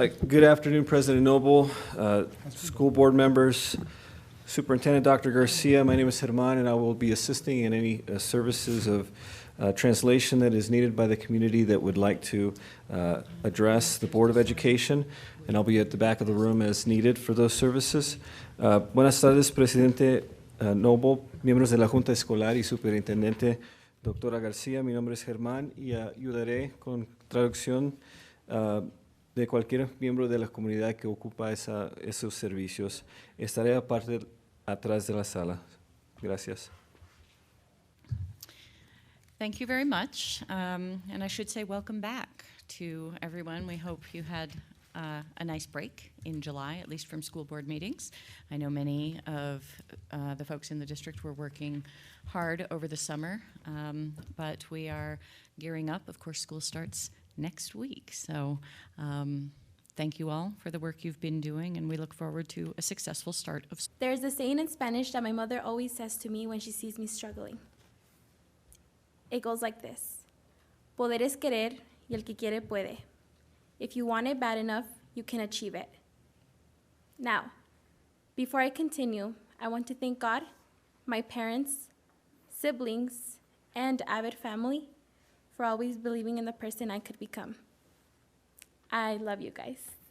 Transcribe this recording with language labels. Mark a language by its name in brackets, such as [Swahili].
[English] Good afternoon, President Noble, school board members, Superintendent Dr. Garcia. My name is Herman, and I will be assisting in any services of translation that is needed by the community that would like to address the Board of Education, and I'll be at the back of the room as needed for those services. [Spanish] Buenas tardes, Presidente Noble, miembros de la Junta Escolar y Superintendente Doctora García. Mi nombre es Germán y ayudaré con traducción de cualquier miembro de la comunidad que ocupa esos servicios. Estaré aparte atrás de la sala. Gracias. [English] Thank you very much. And I should say welcome back to everyone. We hope you had a nice break in July, at least from school board meetings. I know many of the folks in the district were working hard over the summer, but we are gearing up. Of course, school starts next week. So thank you all for the work you've been doing, and we look forward to a successful start of school. There's a saying in Spanish that my mother always says to me when she sees me struggling. It goes like this: [Spanish] Poder es querer, y el que quiere puede. [English] If you want it bad enough, you can achieve it. Now, before I continue, I want to thank God, my parents, siblings, and Avid family for always believing in the person I could become. I love you guys.